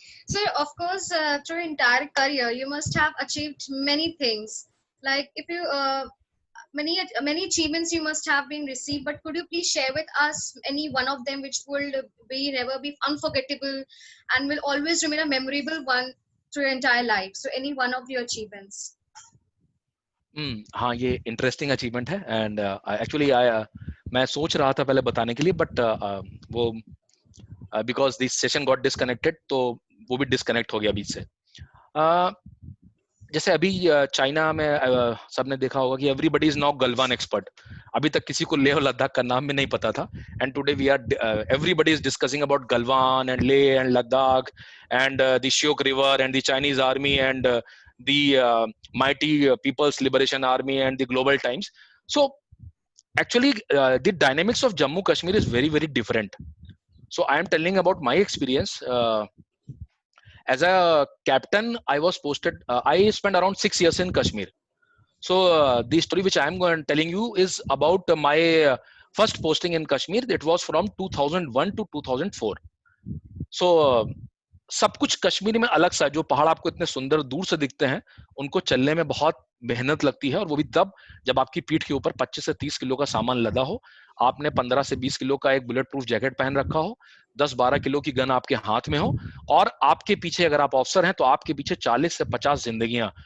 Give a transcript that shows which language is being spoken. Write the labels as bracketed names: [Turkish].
[English] So, of course, through your entire career, you must have achieved many things. Like, if you many achievements you must have been received, but could you please share with us any one of them which will be never be unforgettable and will always remain a memorable one through your entire life? So, any one of your achievements. [Hindi] हाँ, ये interesting achievement है. And actually मैं सोच रहा था पहले बताने के लिए, बट वो [English] because this session got disconnected, [Hindi] तो वो भी डिस्कनेक्ट हो गया बीच से. जैसे अभी चाइना में सबने देखा होगा कि [English] Everybody is now Galwan expert. [Hindi] अभी तक किसी को लेह और लद्दाख का नाम भी नहीं पता था, [English] And today we are everybody is discussing about Galwan and Leh and Ladakh and the Shyok river and the Chinese army and the mighty People's Liberation Army and the Global Times. So actually the dynamics of Jammu Kashmir is very, very different. So I am telling about my experience. As a captain, I was posted, I spent around 6 years in Kashmir. So the story which I am telling you is about my first posting in Kashmir. It was from 2001 to 2004. [Hindi] So सब कुछ कश्मीर में अलग सा. जो पहाड़ आपको इतने सुंदर दूर से दिखते हैं, उनको चलने में बहुत मेहनत लगती है, और वो भी तब जब आपकी पीठ के ऊपर 25 से 30 किलो का सामान लदा हो, आपने 15 से 20 किलो का एक बुलेट प्रूफ जैकेट पहन रखा हो, 10-12 किलो की गन आपके हाथ में हो, और आपके पीछे अगर आप ऑफिसर हैं तो आपके पीछे 40 से 50 जिंदगियां.